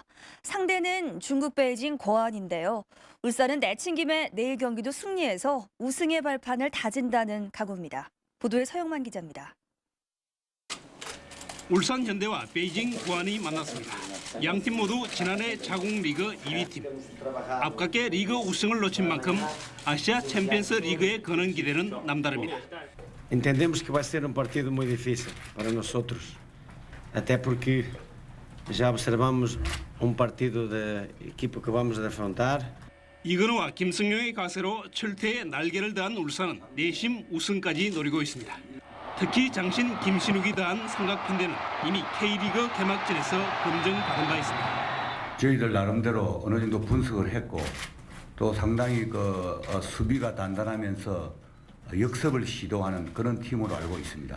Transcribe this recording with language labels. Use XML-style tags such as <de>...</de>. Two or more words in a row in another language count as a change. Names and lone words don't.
<ko>상대는 중국 베이징 고안인데요. 울산은 내친 김에 내일 경기도 승리해서 우승의 발판을 다진다는 각오입니다. 보도에 서영만 기자입니다. 울산현대와 베이징 고안이 만났습니다. 양팀 모두 지난해 자국리그 2위 팀. 아깝게 리그 우승을 놓친 만큼 아시아 챔피언스 리그에 거는 기대는 남다릅니다.</ko> <pt>Entendemos que vai ser partido muito difícil para nós, até porque já observamos partido da equipa que vamos defrontar.</pt> <ko>이건우와 김승용의 가세로 철퇴에 날개를 더한 울산은 내심 우승까지 노리고 있습니다. 특히 장신 김신욱이 더한 삼각편대는 이미 K리그 개막전에서 검증받은 바 있습니다. 저희들 나름대로 어느 정도 분석을 했고 또 상당히 수비가 단단하면서 역습을 시도하는 그런 팀으로 알고 있습니다.</ko>